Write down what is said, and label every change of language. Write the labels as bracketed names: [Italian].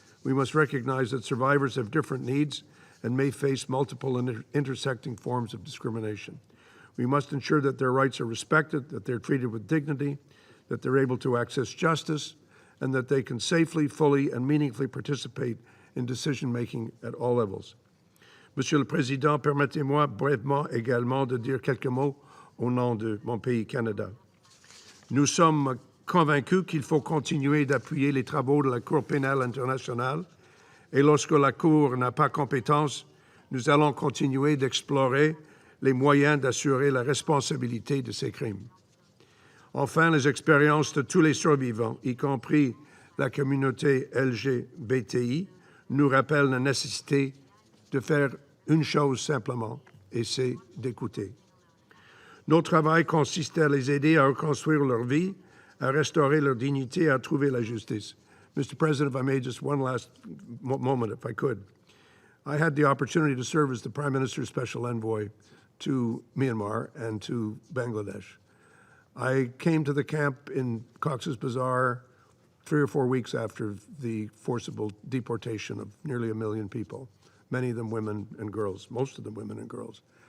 [English] We must recognize that survivors have different needs and may face multiple intersecting forms of discrimination. We must ensure that their rights are respected, that they're treated with dignity, that they're able to access justice, and that they can safely, fully, and meaningfully participate in decision-making at all levels. [French] Monsieur le Président, permettez-moi brièvement également de dire quelques mots au nom de mon pays, Canada. Nous sommes convaincus qu'il faut continuer d'appuyer les travaux de la Cour pénale internationale et lorsque la Cour n'a pas compétence, nous allons continuer d'explorer les moyens d'assurer la responsabilité de ces crimes. Enfin, les expériences de tous les survivants, y compris la communauté LGBTI, nous rappellent la nécessité de faire une chose simplement, et c'est d'écouter. Notre travail consiste à les aider à reconstruire leur vie, à restaurer leur dignité, à trouver la justice. [English] Mr. President, if I may, just one last moment, if I could. I had the opportunity to serve as the Prime Minister's Special Envoy to Myanmar and to Bangladesh. I came to the camp in Cox's Bazar 3 or 4 weeks after the forcible deportation of nearly 1 million people, many of them women and girls, most of them women and girls.